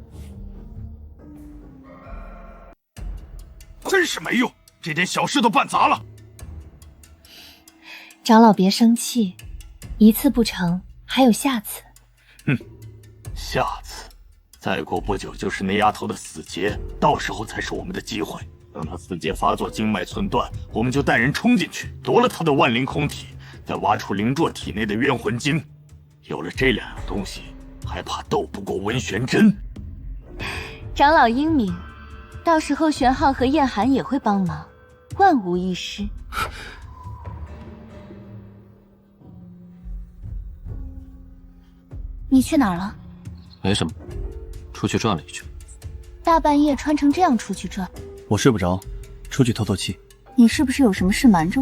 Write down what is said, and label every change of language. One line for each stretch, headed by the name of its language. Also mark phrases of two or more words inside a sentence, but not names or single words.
Chinese: 真是沒用，這點小事都辦砸了。長老別生氣，一次不成，還有下次。哼，下次，再過不久就是那丫頭的死劫，到時候才是我們的機會。等她死劫發作，經脈寸斷，我們就帶人衝進去，奪了她的萬靈空體，再挖出凌卓體內的冤魂晶。有了這兩樣東西，還怕鬥不過文玄真？長老英明，到時候玄浩和燕寒也會幫忙，萬無一失。你去哪兒了？沒什麼，出去轉了一圈。大半夜穿成這樣出去轉？我睡不着，出去透透氣。你是不是有什麼事瞞着我？